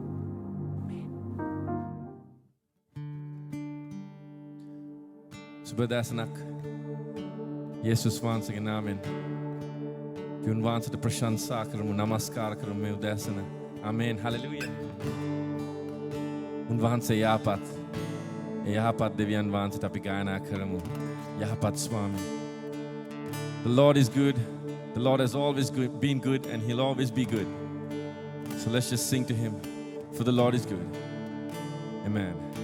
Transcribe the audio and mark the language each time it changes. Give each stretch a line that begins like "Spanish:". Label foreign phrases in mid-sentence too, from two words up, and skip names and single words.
Sinhala: සුබ දෑසනක් යේසුස් වහන්සේගේ නාමයෙන් අපි උන්වහන්සේට ප්‍රශංසා කරමු නමස්කාර කරමු මේ උදෑසන. ආමේන්. හලෙලූයා. උන්වහන්සේ යහපත් දෙවියන් වහන්සේට අපි ගායනා කරමු. යහපත් ස්වාමී.
English: The Lord is good. The Lord has always been good and he'll always be good. So let's just sing to him, for the Lord is good. Amen.